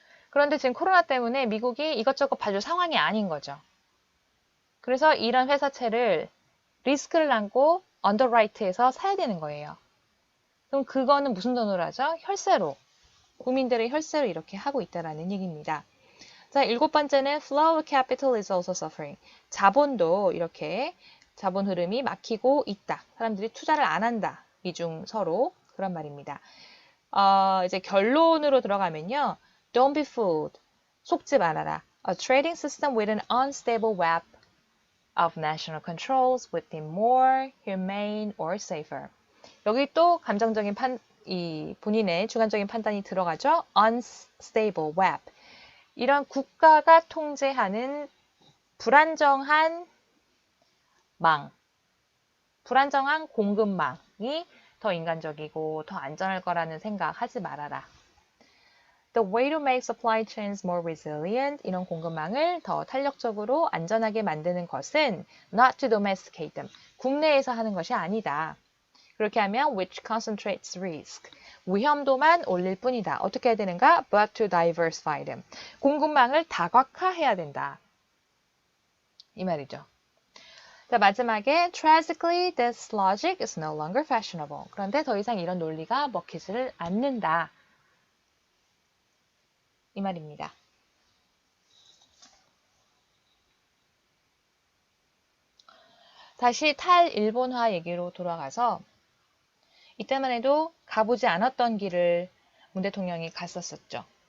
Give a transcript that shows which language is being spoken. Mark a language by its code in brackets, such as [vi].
[ko] 그런데 지금 코로나 때문에 미국이 이것저것 봐줄 상황이 아닌 거죠. 그래서 이런 회사채를 리스크를 안고 언더라이트해서 사야 되는 거예요. 그럼 그거는 무슨 돈으로 하죠? 혈세로. 국민들의 혈세로 이렇게 하고 있다라는 얘기입니다. 자, 7번째는 [en] flow of capital is also suffering. [ko] 자본도 이렇게 자본 흐름이 막히고 있다. 사람들이 투자를 안 한다. 이중 서로 그런 말입니다. 이제 결론으로 들어가면요. [en] Don't be fooled. [ko] 속지 말아라. [en] A trading system with an unstable web of national controls would be more humane or safer. [ko] 여기 또 감정적인 본인의 주관적인 판단이 들어가죠. [en] Unstable web. [ko] 이런 국가가 통제하는 불안정한 불안정한 공급망이 더 인간적이고 더 안전할 거라는 생각하지 말아라. [en] The way to make supply chains more resilient, [ko] 이런 공급망을 더 탄력적으로 안전하게 만드는 것은 [en] not to domesticate them, [ko] 국내에서 하는 것이 아니다. 그렇게 하면 [en] which concentrates risk, [ko] 위험도만 올릴 뿐이다. 어떻게 해야 되는가? [en] But to diversify them, [ko] 공급망을 다각화해야 된다. 이 말이죠. 자, 마지막에 [en] tragically this logic is no longer fashionable. [ko] 그런데 더 이상 이런 논리가 먹히지를 않는다. 이 말입니다. 다시 탈일본화 얘기로 돌아가서 이때만 해도 가보지 않았던 길을 문 대통령이 갔었었죠.